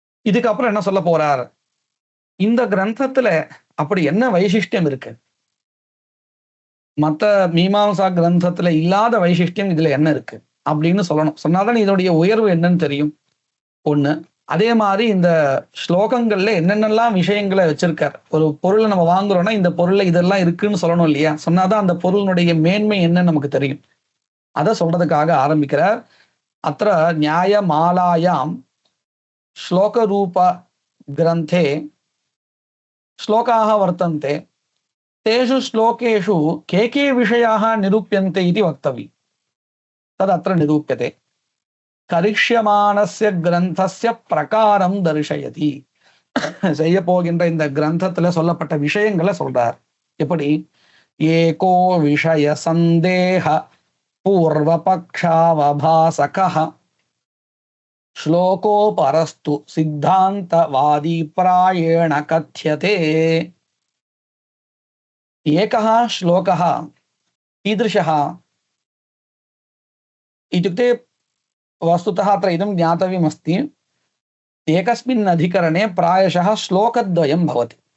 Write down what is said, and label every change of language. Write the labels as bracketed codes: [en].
[ta] இதுக்கப்புறம் என்ன சொல்ல போறார், இந்த கிரந்தத்துல அப்படி என்ன வைசிஷ்டியம் இருக்கு, மற்ற மீமாம்சா கிரந்தத்துல இல்லாத வைசிஷ்டியம் இதுல என்ன இருக்கு அப்படின்னு சொல்லணும். சொன்னாதான் இதோடைய உயர்வு என்னன்னு தெரியும் ஒண்ணு. அதே மாதிரி இந்த ஸ்லோகங்கள்ல என்னென்னலாம் விஷயங்களை வச்சிருக்கார். ஒரு பொருளை நம்ம வாங்குறோம்னா இந்த பொருள்ல இதெல்லாம் இருக்குன்னு சொல்லணும் இல்லையா, சொன்னாதான் அந்த பொருளினுடைய மேன்மை என்னன்னு நமக்கு தெரியும். அதை சொல்றதுக்காக ஆரம்பிக்கிறார். [sa] அത്ര நியாயமாலாயாம் ஸ்லோக ரூப கிரந்தே ஸ்லோகாः வர்த்தन्ते, तेषु श्लोकेषु के विषयाः निरूप्यन्ते इति वक्तव्यं. तदत्र निरूप्यते. करिष्यमाणस्य ग्रन्थस्य प्रकारं दर्शयति. [ta] செய்ய போகின்ற இந்த கிரந்தத்துல சொல்லப்பட்ட விஷயங்களை சொல்றார். எப்படி, [sa] ஏகோ விஷய சந்தேக பூர்வபக்ஷாவபாசகः ஸ்லோகோ பரஸ்து சித்தாந்தவாதி பிராயேண கத்யதே. एकः श्लोकः कीदृशः इत्युक्ते वस्तुतः अत्र इदं ज्ञातव्यमस्ति, एकस्मिन् अधिकरणे प्रायशः श्लोकद्वयं भवति.